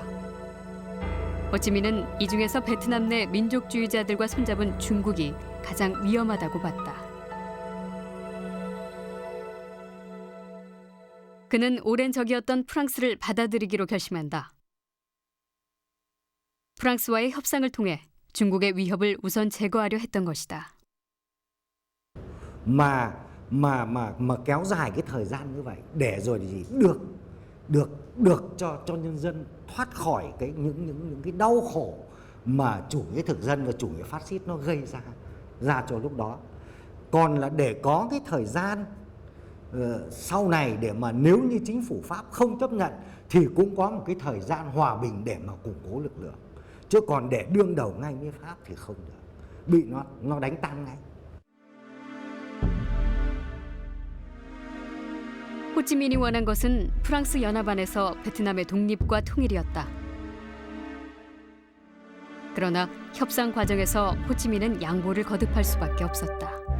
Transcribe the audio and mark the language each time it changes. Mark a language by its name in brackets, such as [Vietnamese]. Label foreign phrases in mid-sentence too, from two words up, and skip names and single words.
[Korean] 호찌민은 이 중에서 베트남 내 민족주의자들과 손잡은 중국이 가장 위험하다고 봤다. 그는 오랜 적이었던 프랑스를 받아들이기로 결심한다. 프랑스와의 협상을 통해 중국의 위협을 우선 제거하려 했던 것이다. [Vietnamese] mà kéo dài cái thời gian như vậy để rồi gì được cho nhân dân thoát khỏi những cái đau khổ mà chủ nghĩa thực dân và chủ nghĩa phát xít nó gây ra cho lúc đó. Còn là để có cái thời gian sau này để mà nếu như chính phủ Pháp không chấp nhận thì cũng có một cái thời gian hòa bình để mà củng cố lực lượng. Chứ còn để đương đầu ngay với Pháp thì không được. Bị nó đánh tan ngay. [Korean] 호찌민이 원한 것은 프랑스 연합 안에서 베트남의 독립과 통일이었다. 그러나 협상 과정에서 호찌민은 양보를 거듭할 수밖에 없었다.